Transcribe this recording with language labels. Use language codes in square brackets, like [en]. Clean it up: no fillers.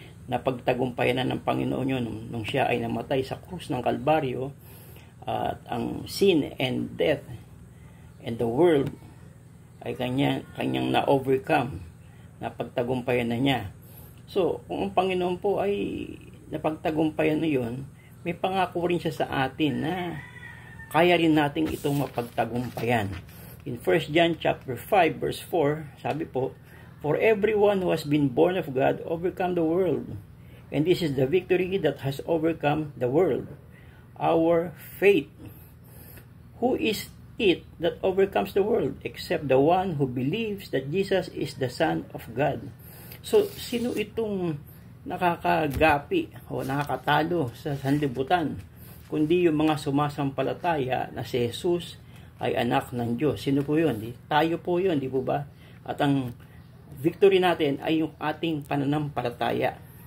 [tl] Na pagtagumpayan na ng Panginoon yun nung siya ay namatay sa krus ng Kalbaryo, at ang [en] sin and death and the world [tl] ay kanyang na-overcome, na pagtagumpayan na niya. So, kung ang Panginoon po ay napagtagumpayan na yun, may pangako rin siya sa atin na kaya rin natin itong mapagtagumpayan. [en] In 1 John chapter 5 verse 4, [tl] sabi po, [en] for everyone who has been born of God overcome the world. And this is the victory that has overcome the world, our faith. Who is it that overcomes the world except the one who believes that Jesus is the Son of God? [tl] So, sino itong nakakagapi o nakakatalo sa sanlibutan kundi yung mga sumasampalataya na si Jesus ay anak ng Diyos? Sino po yun? Tayo po yun, di po ba? At ang victory natin ay yung ating pananampalataya.